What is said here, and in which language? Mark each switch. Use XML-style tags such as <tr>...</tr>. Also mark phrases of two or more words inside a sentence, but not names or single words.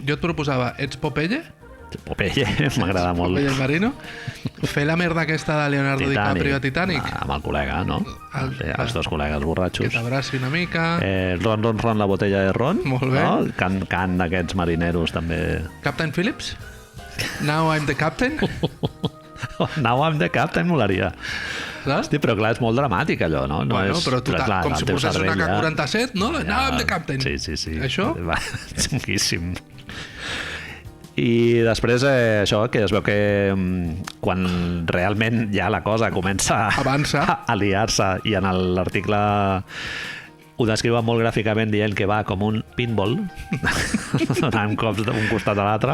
<ca>Jo et proposava, ets Popeye? Popeye, m'agrada molt. Popeye el marino. Fer la merda aquesta de Leonardo DiCaprio a Titanic. Amb el col·lega, no? Els dos col·legues borratxos. Que t'abraci una mica. Ron, la botella de ron. Molt bé. No? Cant d'aquests marineros, també.</ca> <en>Captain Phillips? Now I'm the captain? Now I'm the captain,</en> <ca>molaria. Hosti, però clar, és molt dramàtic allò, no? Però tu, com si posés una K-47, no?</ca> <en>Now I'm the captain.</en> <ca>Sí. Això? Xunguíssim. I després això, que es veu que quan realment ja la cosa comença a liar-se, i en l'article ho descriuen molt gràficament dient que va com un pinball, donant cops d'un costat a l'altre.</ca>